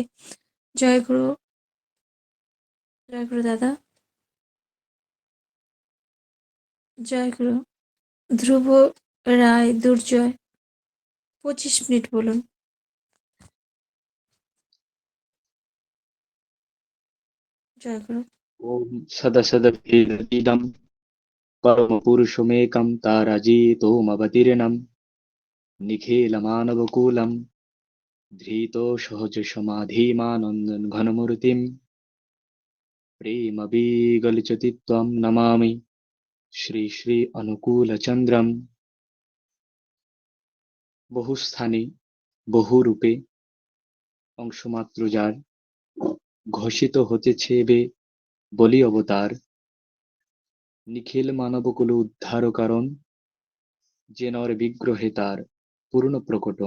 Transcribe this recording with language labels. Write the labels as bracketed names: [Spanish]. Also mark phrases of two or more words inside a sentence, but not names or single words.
[Bangla] জয়গুরু। জয়গুরু দাদা। জয়গুরু। ধ্রুব রায় দুর্জয়, 25 মিনিট বলুন। জয়গুরু। [Sanskrit] ॐ सदसदभेदविदं परमपुरुषमेकं ताराजितोमवतीर्णं निखिलमानवकुलं धृतोसहजसमाधिमानन्दं घनमूर्तिं प्रेमविगलितचित्तं नमामि শ্রী শ্রী অনুকূলচন্দ্রম। [Bangla] বহুস্থানে বহুরূপে অংশমাত্র যার, ঘোষিত হতেছে বে বলি অবতার। নিখিল মানবকুল উদ্ধার কারণ, যে নর বিগ্রহে তার পূর্ণ প্রকটন।